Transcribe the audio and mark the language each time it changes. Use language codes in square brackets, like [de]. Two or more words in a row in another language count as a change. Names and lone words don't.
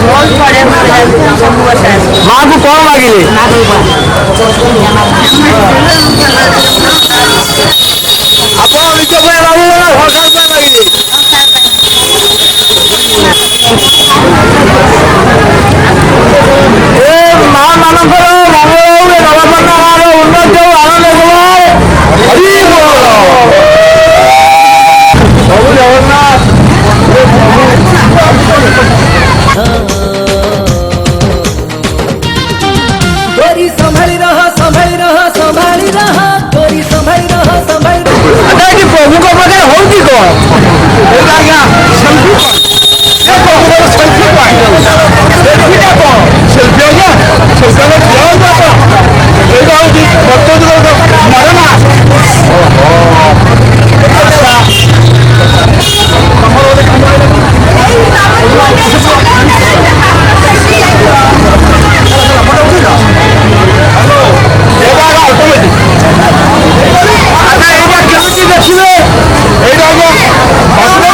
[or] ମାଆକୁ କଣ ମାଗିଲେ ଆପଣ ନିଜ ପାଇଁ ମାଗିଲେ ନା ସରକାର ପାଇଁ ମାଗିଲେ ଏ ମା ମାନଙ୍କର ମଙ୍ଗଳ ହଉ ନବପର୍ଣ୍ଣା ଗାଁର ଉନ୍ନତି ହଉ ଆନନ୍ଦ କୁମାର ହରି ବୋଲ ପ୍ରଭୁ ଜଗନ୍ନାଥ [hi] गोरी संभाली रह संभाली रह संभाली रह गोरी संभाली रह संभाली रह [or] ଆଚ୍ଛା ଏଠି ପ୍ରଭୁଙ୍କ ପାଖରେ ହଉଛି କଣ ଏଇଟା ଆଜ୍ଞା ସେଲ୍ଫି ଏ ପ୍ରଭୁଙ୍କର ସେଲ୍ଫି ସେଲ୍ଫିଟା କଣ ସେଲ୍ଫି ଆଜ୍ଞା ସେଲ୍ଫି ଆମେ ଠିଆ ହଉଛୁ ଆପଣ ଏଇଟା ହଉଛି ବର୍ତ୍ତମାନ ମରଣା ଆଚ୍ଛା ତମର ଗୋଟେ କାମ ଦେଖିବେ ଏଇଟା ଆଜ୍ଞା ବାସୁଦେବ